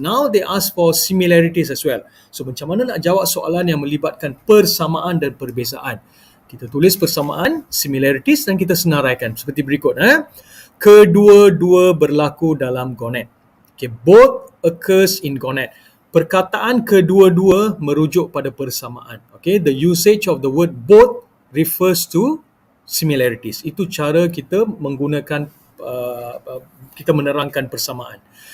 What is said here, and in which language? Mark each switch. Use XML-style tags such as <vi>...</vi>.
<en>Now they ask for similarities as well.</en> <ms>So macam mana nak jawab soalan yang melibatkan persamaan dan perbezaan? Kita tulis persamaan, similarities, dan kita senaraikan seperti berikut. Kedua-dua berlaku dalam gonad.</ms> <en>Okay, both occurs in gonad.</en> <ms>Perkataan kedua-dua merujuk pada persamaan.</ms> <en>Okay, the usage of the word both refers to similarities.</en> <ms>Itu cara kita menggunakan, kita menerangkan persamaan.</ms>